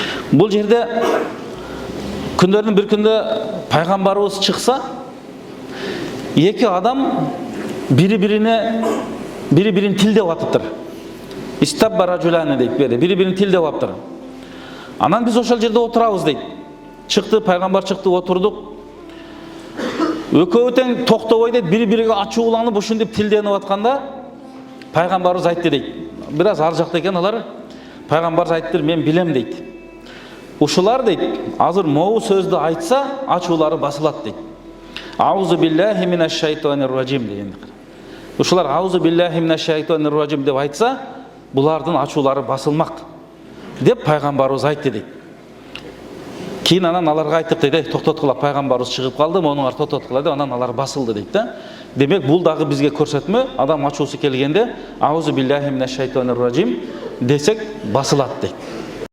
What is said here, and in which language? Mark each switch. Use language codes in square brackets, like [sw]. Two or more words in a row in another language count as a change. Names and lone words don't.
[kk] Бұл жерде күндердің бір күнде пайғамбарымыз шықса, екі адам [ky] бири-бирин тилдеп атыптыр. [ar] استب رجلان [ky] дейт, бири-бирин тилдеп атыптыр. Анан біз ошол жерде отурабыз дейт. Чыкты, пайғамбар чыкты, отурдук. Экөөбү тең токтобой дейт, бири-бириге ачууланып ушинтип тилденип атканда, пайғамбарыбыз айтты дейт. Бираз ар жакта экен алар. Пайғамбарыбыз айтты, мен билем дейт. Ушулар дейт, азыр могу сөздү айтса, ачуулары басылат дейт. [ar] أعوذ بالله من الشيطان الرجيم деген. [ky] Ушулар [ar] أعوذ بالله من الشيطان الرجيم [ky] деп айтса, булардын ачуулары басылмак деп пайғамбарыбыз айтты дейт. Кейін анан аларга айттык дейт, токтоткула, пайғамбарыбыз чыгып калды, монуңар токтоткула деп, анан алар басылды дейт да. Демек бул дагы бизге көрсөтмө, адам ачуусу келгенде [ar] أعوذ بالله من الشيطان الرجيم [ky] десек басылат дейт.